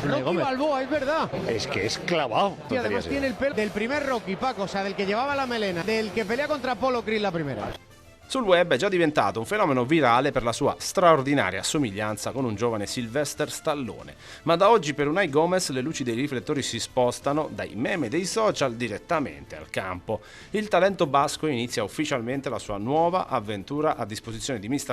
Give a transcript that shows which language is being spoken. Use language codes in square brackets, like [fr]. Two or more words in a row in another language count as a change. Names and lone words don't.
[es] Rocky Balboa, es verdad. Es que es clavado. Y además tiene el pelo del primer Rocky, Paco, o sea, del que llevaba la melena, del que pelea contra Apollo Creed la primera. [it] Sul web è già diventato un fenomeno virale per la sua straordinaria somiglianza con un giovane Sylvester Stallone. Ma da oggi per Unai Gomez le luci dei riflettori si spostano dai meme dei social direttamente al campo. Il talento basco inizia ufficialmente la sua nuova avventura a disposizione di Mr.